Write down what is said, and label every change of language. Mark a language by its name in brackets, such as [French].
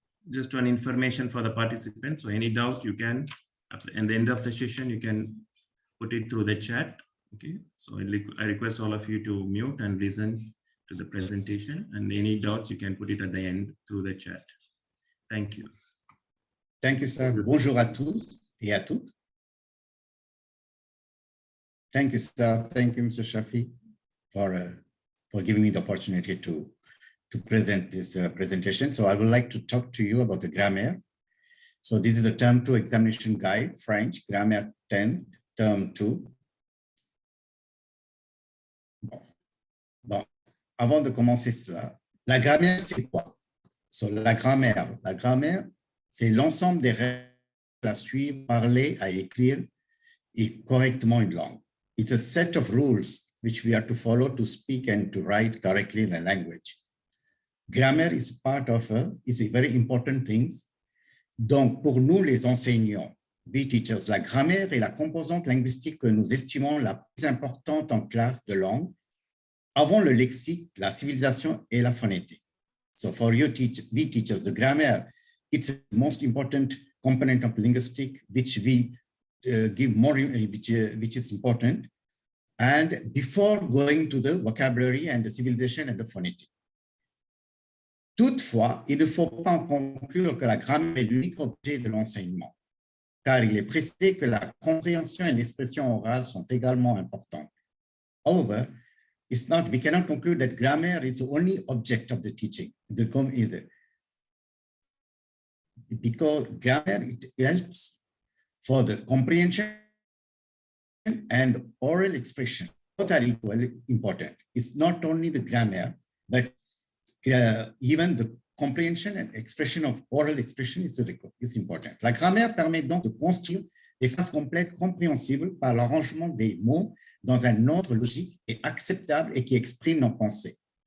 [English] Just one information for the participants. So any doubt you can, at the end of the session, you can put it through the chat. Okay. So I request all of you to mute and listen to to the presentation, and any doubts you can put it at the end through the chat. Thank you. Thank you, sir. [French] Bonjour à tous et à toutes. [English] Thank you, sir. Thank you, Mr. Shafi, for giving me the opportunity to present this presentation. So I would like to talk to you about the grammaire. So this is a term 2 examination guide, French, grammaire 10, term 2. [French] Bon, avant de commencer cela, la grammaire, c'est quoi? So, la grammaire, c'est l'ensemble des règles à suivre, parler, à écrire et correctement une langue. [English] It's a set of rules which we have to follow to speak and to write correctly in a language. Grammar is part of is a very important thing. [French] Donc, pour nous, les enseignants, [English] we teachers, [French] la grammaire est la composante linguistique que nous estimons la plus importante en classe de langue, avant le lexique, la civilisation et la phonétique. [English] So for you we teachers, the grammar, it's the most important component of linguistic, which we give more, which is important. And before going to the vocabulary and the civilization and the phonetic. [French] Toutefois, il ne faut pas en conclure que la grammaire est l'unique objet de l'enseignement, car il est précisé que la compréhension et l'expression orale sont également importantes. [English] However, we cannot conclude that grammar is the only object of the teaching, because grammar, it helps for the comprehension and oral expression. Both are equally important. It's not only the grammar, but even the comprehension and expression of oral expression is important. [French] La grammaire permet donc de construire des phrases complètes compréhensibles par l'arrangement des mots dans un ordre logique et acceptable et qui exprime nos pensées.